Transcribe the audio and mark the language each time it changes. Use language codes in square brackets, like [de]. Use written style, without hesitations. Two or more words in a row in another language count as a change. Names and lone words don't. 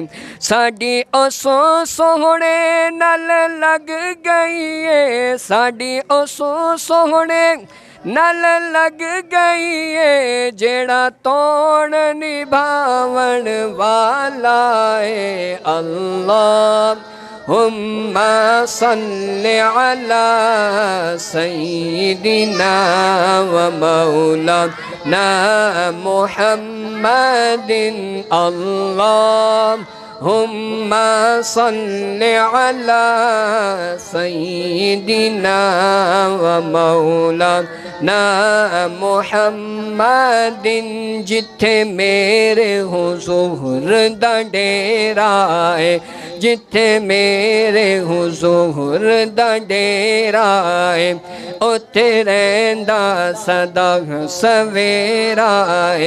[pa] ساڈی اوسو سوہݨے نال لگ گئی ہے، ساڈی اوسو سوہݨے نال لگ گئی ہے، جیڑا توڑ نبھاون والا ہے. [ar] اللّٰهم صلّ على سيدنا و مولانا محمد. اللّٰهم صلّ على سيدنا و مولانا محمد. [pa] جتھے میرے حضور دا ڈیرا ہے، جتھے میرے حضور دا ڈیرا ہے، اوتھے رہندا سدا سویرا ہے.